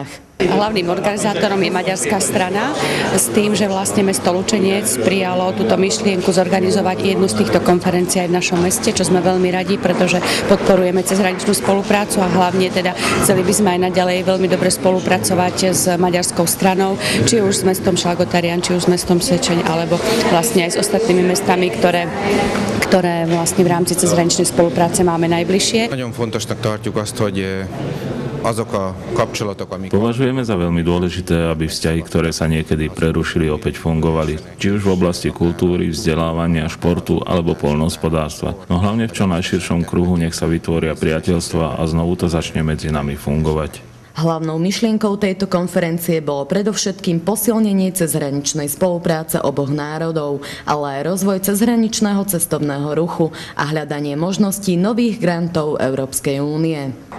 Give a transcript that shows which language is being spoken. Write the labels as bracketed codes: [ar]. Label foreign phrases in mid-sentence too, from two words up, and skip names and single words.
[sk] Hlavným organizátorom je maďarská strana s tým, že vlastne mesto Lučenec prijalo túto myšlienku zorganizovať jednu z týchto konferencií aj v našom meste, čo sme veľmi radi, pretože podporujeme cezhraničnú spoluprácu a hlavne teda chceli by sme aj naďalej veľmi dobre spolupracovať s maďarskou stranou, či už s mestom Šalgotarián, či už s mestom Sečeň, alebo vlastne aj s ostatnými mestami, ktoré vlastne v rámci cezhraničnej spolupráce máme najbližšie. [hu] Nagyon fontosnak tartjuk azt, hogy azok a kapcsolatok, amik... [sk] Považujeme za veľmi dôležité, aby vzťahy, ktoré sa niekedy prerušili, opäť fungovali. Či už v oblasti kultúry, vzdelávania, športu alebo poľnohospodárstva. No hlavne v čo najširšom kruhu nech sa vytvoria priateľstva a znovu to začne medzi nami fungovať. Hlavnou myšlienkou tejto konferencie bolo predovšetkým posilnenie cezhraničnej spolupráce oboch národov, ale aj rozvoj cezhraničného cestovného ruchu a hľadanie možností nových grantov Európskej únie.